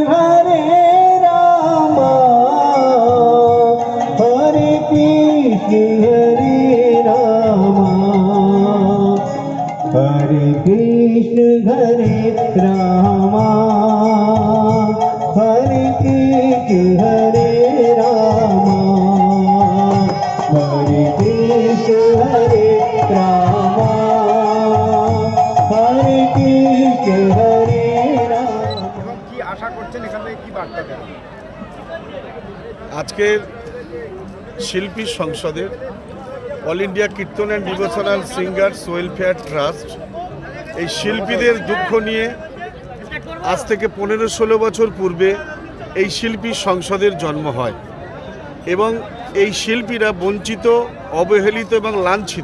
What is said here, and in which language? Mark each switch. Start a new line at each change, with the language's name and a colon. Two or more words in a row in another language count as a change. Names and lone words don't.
Bangla: राम, हरे कृष्ण राम, हरे कृष्ण राम, हरे कृष्ण राम, हरे कृष्ण राम, हरे कृष्ण राम। এবং কি আশা করছেন এখান থেকে কি বার্তা দেবেন? আজকের শিল্পী সংসদের অল ইন্ডিয়া কীর্তন অ্যান্ড ডিভোশনাল সিঙ্গার্স ওয়েলফেয়ার ট্রাস্ট এই শিল্পীদের দুঃখ নিয়ে আজ থেকে 15-16 বছর পূর্বে এই শিল্পী সংসদের জন্ম হয় এবং এই শিল্পীরা বঞ্চিত, অবহেলিত এবং লাঞ্ছিত।